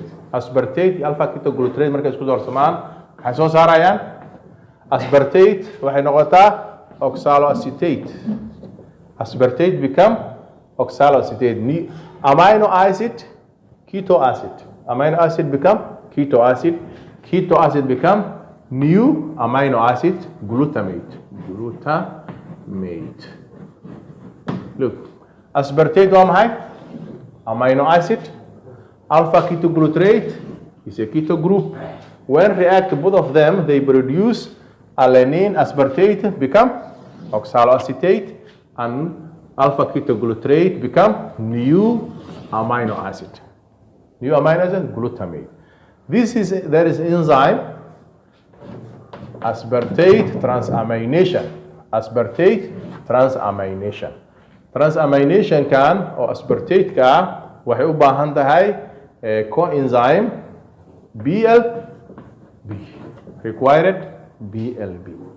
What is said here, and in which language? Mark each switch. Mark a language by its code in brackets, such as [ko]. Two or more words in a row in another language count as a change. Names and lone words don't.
[en] Aspartate alpha ketoglutarate [so] markay isku darsamaan waxay soo saarayaan aspartate waxay noqotaa oxaloacetate. [en] Aspartate become oxaloacetate. Amino acid keto acid. Amino acid become keto acid. Keto acid become new amino acid glutamate. Glutamate. Look, [so] aspartate waa maxay? [en] Amino acid. Alpha ketoglutarate is a keto group. When react both of them, they produce alanine. Aspartate become oxaloacetate, and alpha ketoglutarate become new amino acid. New amino acid glutamate. There is enzyme aspartate transamination. Aspartate transamination. Transamination [so] kan oo aspartate ka waxay u baahan tahay coenzyme BLB. [en] Required BLB.